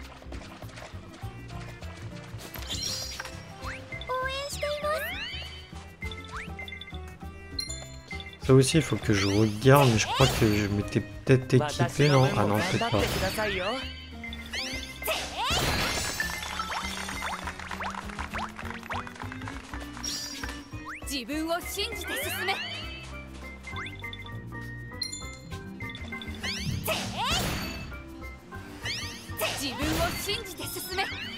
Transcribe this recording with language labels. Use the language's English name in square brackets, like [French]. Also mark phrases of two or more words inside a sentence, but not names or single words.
[Japanese] 応援しています。 [French] Ça aussi, il faut que je regarde, mais je crois que je m'étais peut-être équipé, non? Ah non, peut-être pas. [Japanese] くださいよ。自分を信じて進め。自分を信じて進め。